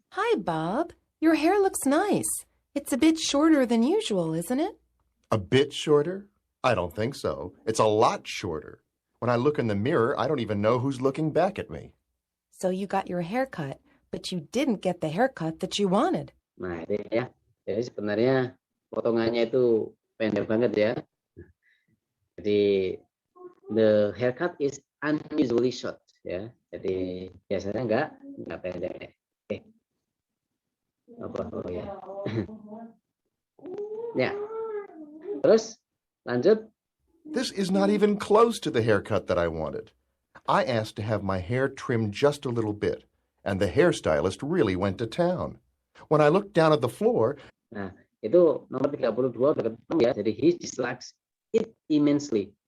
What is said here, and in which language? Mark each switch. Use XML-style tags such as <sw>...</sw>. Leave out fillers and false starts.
<en>Hi, Bob. Your hair looks nice. It's a bit shorter than usual, isn't it? A bit shorter? I don't think so. It's a lot shorter. When I look in the mirror, I don't even know who's looking back at me. So you got your hair cut, but you didn't get the haircut that you wanted.</en> <id>Nah, itu ya. Jadi sebenarnya potongannya itu pendek banget ya.</id> <en>Jadi the haircut is unusually short ya.</en> <id>Jadi biasanya enggak pendek. Oke. Apa ya? Ya. Terus lanjut.</id> <en>This is not even close to the haircut that I wanted. I asked to have my hair trimmed just a little bit, and the hairstylist really went to town. When I looked down at the floor,</en> <id>Nah, itu nomor 32 udah ketemu ya.</id> <en>Jadi he dislikes it immensely.</en>